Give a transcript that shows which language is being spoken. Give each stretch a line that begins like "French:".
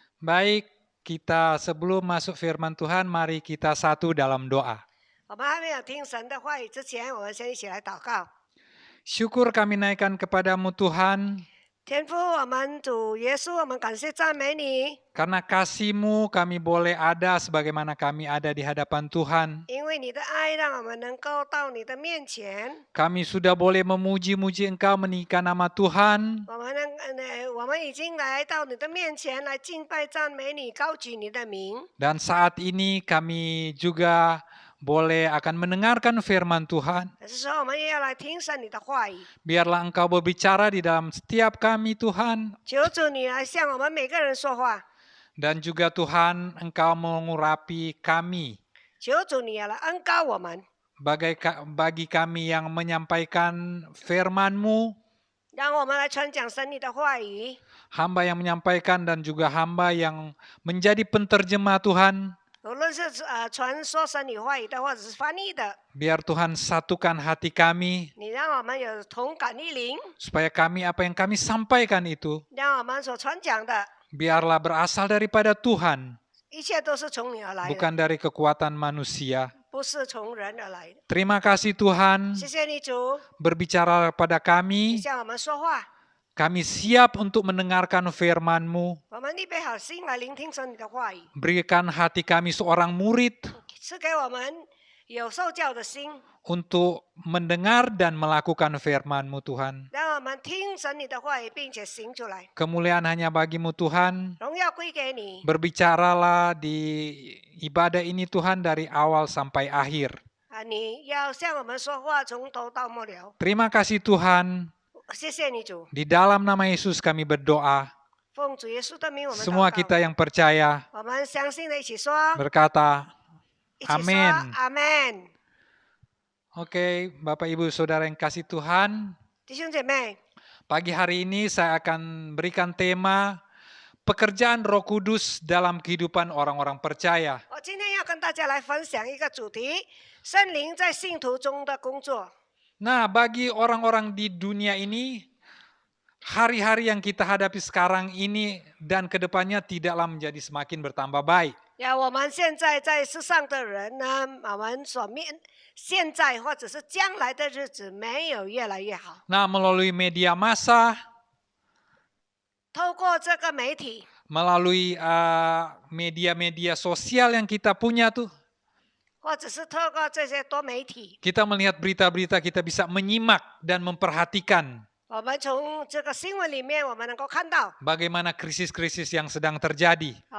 Indonesian: Baik, kita sebelum masuk firman Tuhan, mari kita satu dalam doa.
Chinese: 我们还没有听神的话语之前，我们先一起来祷告。
Indonesian: Syukur kami naikkan kepadamu Tuhan,
Chinese: 天父，我们主耶稣，我们感谢赞美你，
Indonesian: karena kasih-Mu kami boleh ada sebagaimana kami ada di hadapan Tuhan.
Chinese: 因为你的爱让我们能够到你的面前。
Indonesian: Kami sudah boleh memuji-muji Engkau, meninggikan nama Tuhan.
Chinese: 我们已经来到你的面前来敬拜赞美你，高举你的名。
Indonesian: Dan saat ini kami juga boleh akan mendengarkan firman Tuhan.
Chinese: 可是说，我们也要来听神你的话语。
Indonesian: Biarlah Engkau berbicara di dalam setiap kami Tuhan.
Chinese: 求主你来向我们每个人说话，
Indonesian: Dan juga Tuhan Engkau mengurapi kami.
Chinese: 求主你要来恩膏我们，
Indonesian: Bagi kami yang menyampaikan firman-Mu,
Chinese: 让我们来传讲神你的话语。
Indonesian: hamba yang menyampaikan dan juga hamba yang menjadi penterjemah Tuhan.
Chinese: 无论是传说神你话语的，或者是翻译的，
Indonesian: Biar Tuhan satukan hati kami,
Chinese: 你让我们有同感一灵，
Indonesian: supaya kami apa yang kami sampaikan itu
Chinese: 让我们所传讲的
Indonesian: biarlah berasal daripada Tuhan,
Chinese: 一切都是从你而来的，
Indonesian: bukan dari kekuatan manusia.
Chinese: 不是从人而来的。
Indonesian: Terima kasih Tuhan
Chinese: 谢谢你主，
Indonesian: berbicara pada
Chinese: 你
Indonesian: kami.
Chinese: 向我们说话，
Indonesian: Kami siap untuk mendengarkan firman-Mu.
Chinese: 我们预备好心来聆听神你的话语，
Indonesian: Berikan hati kami seorang murid
Chinese: 赐给我们有受教的心，
Indonesian: untuk mendengar dan melakukan firman-Mu Tuhan.
Chinese: 让我们听神你的话语，并且行出来。
Indonesian: Kemuliaan hanya bagi-Mu Tuhan.
Chinese: 荣耀归给你，
Indonesian: Berbicaralah di ibadah ini Tuhan dari awal sampai akhir.
Chinese: 你要向我们说话，从头到末了。
Indonesian: Terima kasih Tuhan.
Chinese: 谢谢你主，
Indonesian: Di dalam nama Yesus kami berdoa.
Chinese: 奉主耶稣的名，我们
Indonesian: Semua
Chinese: 祷告。
Indonesian: kita yang percaya
Chinese: 我们相信的一起说，
Indonesian: berkata
Chinese: 一起说
Indonesian: Amin.
Chinese: 阿门。
Indonesian: Oke, Bapak Ibu Saudara yang kasih Tuhan,
Chinese: 弟兄姐妹，
Indonesian: pagi hari ini saya akan berikan tema pekerjaan Roh Kudus dalam kehidupan orang-orang percaya.
Chinese: 我今天要跟大家来分享一个主题：圣灵在信徒中的工作。
Indonesian: Nah, bagi orang-orang di dunia ini, hari-hari yang kita hadapi sekarang ini dan kedepannya tidaklah menjadi semakin bertambah baik.
Chinese: 呀，我们现在在世上的人呢，我们现在或者是将来的日子没有越来越好。
Indonesian: Nah, melalui media massa,
Chinese: 透过这个媒体，
Indonesian: melalui media-media sosial yang kita punya tuh,
Chinese: 或者是透过这些多媒体，
Indonesian: kita melihat berita-berita, kita bisa menyimak dan memperhatikan
Chinese: 我们从这个新闻里面，我们能够看到
Indonesian: bagaimana krisis-krisis yang sedang terjadi,